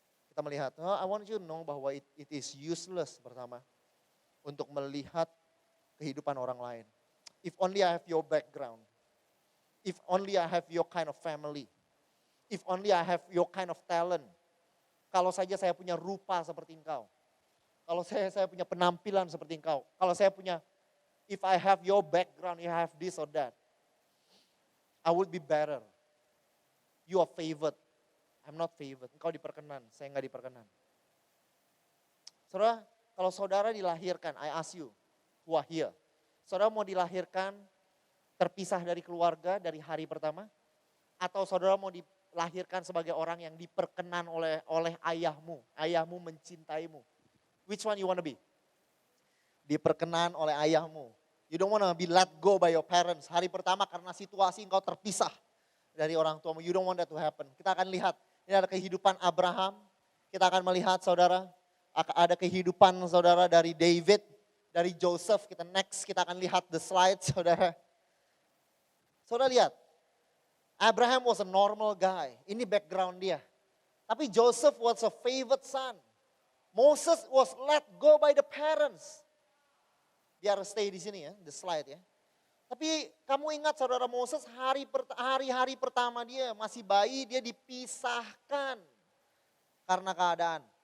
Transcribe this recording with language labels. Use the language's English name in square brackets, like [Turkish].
[Indonesian] Kita melihat, [English] I want you to know [Indonesian] bahwa [English] it is useless [Indonesian] pertama untuk melihat kehidupan orang lain. [English] If only I have your background. If only I have your kind of family. If only I have your kind of talent. [Indonesian] Kalau saja saya punya rupa seperti engkau. Kalau saya punya penampilan seperti engkau. Kalau saya punya, [English] if I have your background, you have this or that. I would be better. You are favored. I'm not favored. [Indonesian] Engkau diperkenan, saya enggak diperkenan. Saudara, kalau saudara dilahirkan, [English] I ask you, who are here. [Indonesian] Saudara mau dilahirkan terpisah dari keluarga dari hari pertama? Atau saudara mau dilahirkan sebagai orang yang diperkenan oleh ayahmu. Ayahmu mencintaimu. [English] Which one you want to be? [Indonesian] Diperkenan oleh ayahmu. [English] You don't want to be let go by your parents. [Indonesian] Hari pertama karena situasi engkau terpisah dari orang tuamu. [English] You don't want that to happen. [Indonesian] Kita akan lihat, ini ada kehidupan Abraham. Kita akan melihat saudara, ada kehidupan saudara dari David, dari Joseph. Kita akan lihat [English] the slide [Indonesian] saudara. Saudara lihat. [English] Abraham was a normal guy. [Indonesian] Ini background dia. Tapi [English] Joseph was a favored son. Moses was let go by the parents. [Indonesian] Biar stay di sini ya, [English] the slide [Indonesian] ya. Tapi kamu ingat saudara Moses hari-hari pertama dia masih bayi, dia dipisahkan karena keadaan.